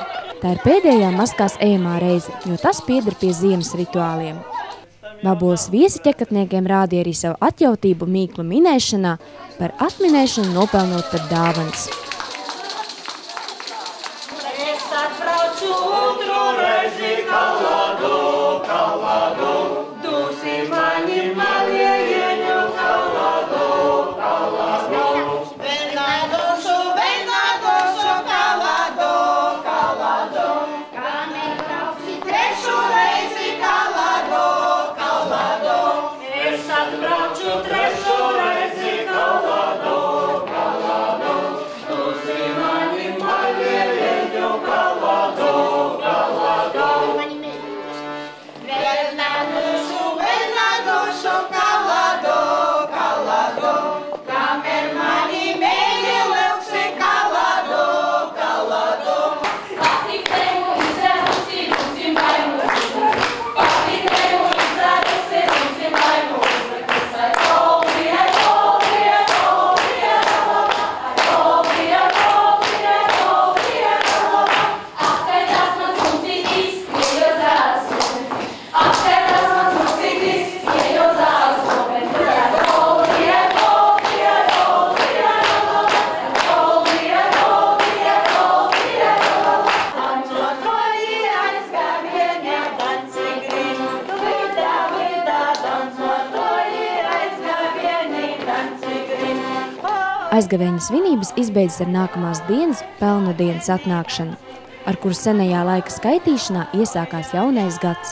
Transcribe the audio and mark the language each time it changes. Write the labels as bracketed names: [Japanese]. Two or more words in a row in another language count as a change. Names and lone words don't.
[Latvian] Tā ir pēdējā maskās ejamā reize, jo tas pieder pie ziemas rituāliem. Vaboles viesi ķekatniekiem rādīja arī savu atjautību mīklu minēšanā, par atminēšanu nopelnot pat dāvanas. [Latgalian] Es atbraucu otru reizi kaladu, kaladu, dūsi mani maliejeņu kaladu, kaladu. Venadošu, venadošu kaladu, kaladu, kamēr brauci trešu reizi kaladu, kaladu. Es atbraucu trešu reizi kaladu, kaladu, dūsi mani maliejeņu kaladu, kaladu. Venadošu, venadošu kaladu, kaladu, kamēr mani mēļi leuksi kaladu, kaladu. Patikteju izērusi, lūsim maimuzi, patikteju izērusi, lūsim maimuzi, kusai kolbija, kolbija, kolbija, kolbija, kolbija, kolbija, kolbija. Apskatās mans mūcītis, iejo zāsumi, apskatās mans mūcītis, iejo zāsumi, kolbija, kolbija, kolbija, kolbija, kolbija, kolbija, kolbija. Dancotoji aizgavienē, danci grib, vidā, vidā, dancotoji aizgavienē, danci grib. [Latvian] Aizgavēņa svinības izbeidzas ar nākamās dienas pelnu dienas atnākšanu, ar kuru senajā laika skaitīšanā iesākās jaunais gads.